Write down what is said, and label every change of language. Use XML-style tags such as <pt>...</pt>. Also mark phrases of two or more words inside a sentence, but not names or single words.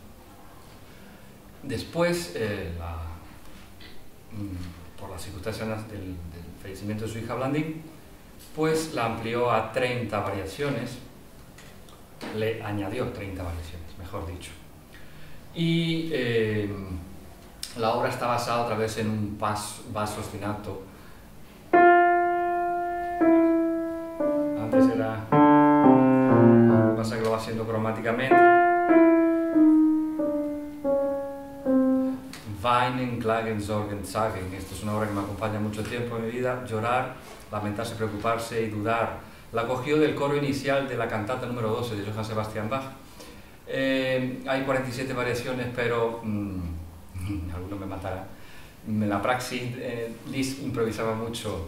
<es>Después, por las circunstancias del fallecimiento de su hija Blandine, pues la amplió a 30 variaciones, le añadió 30 variaciones, mejor dicho. Y la obra está basada otra vez en un</es> <it>basso ostinato.</it> <es>Antes era... Lo que pasa es que lo va haciendo cromáticamente.</es> <de>Weinen, klagen, sorgen, sagen.</de> <es>Esto es una obra que me acompaña mucho tiempo en mi vida. Llorar, lamentarse, preocuparse y dudar. La cogió del coro inicial de la cantata número 12 de Johann Sebastian Bach. Hay 47 variaciones, pero alguno me matará. En la praxis, Liszt improvisaba mucho.</es>